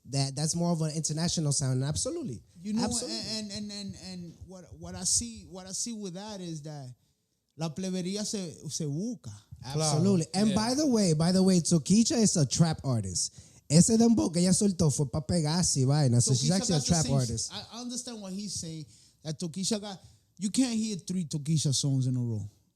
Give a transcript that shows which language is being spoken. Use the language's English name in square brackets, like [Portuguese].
[English] That's more of an international sound. Absolutely. You know, Absolutely. and what I see with that is that [Spanish] la plebería se busca. [English] Absolutely. And by the way, Tokicha is a trap artist. [Spanish] Ese dembow que ella soltó fue para pegarse y vaina. [English] So she's Tokisha actually a got the trap same- artist. I understand what he's saying. That Tokisha got. You can't hear 3 Tokisha songs in a row.